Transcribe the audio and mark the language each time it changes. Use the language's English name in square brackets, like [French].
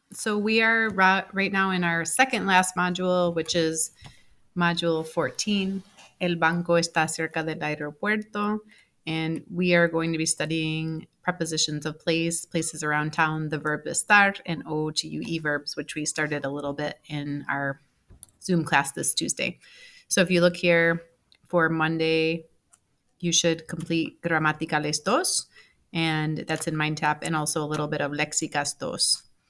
[English] So we are right now in our second last module, which is module 14. [Spanish] El banco está cerca del aeropuerto. [English] And we are going to be studying prepositions of place, places around town, the verb estar, and O to UE verbs, which we started a little bit in our Zoom class this Tuesday. So if you look here for Monday, you should complete Gramaticales dos, and that's in MindTap, and also a little bit of Lexicas dos.